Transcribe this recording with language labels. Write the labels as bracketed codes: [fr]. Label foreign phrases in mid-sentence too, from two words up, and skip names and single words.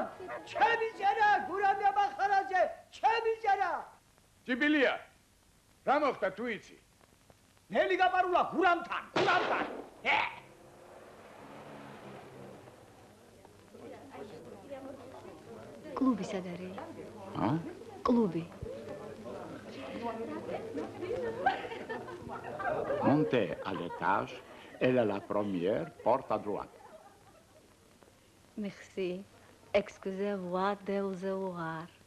[ka] ჩემი წერა, გურამი ამახარაძე, ჩემი წერა! ჭიპილია, რა მოხდა თუ იცი? ნელი გაპარულა გურამთან, გურამთან! კლუბი სად არის? ა? კლუბი. [fr] Montez à l'étage, elle est la première, porte à droite. Merci. Excusez-moi de vous avoir.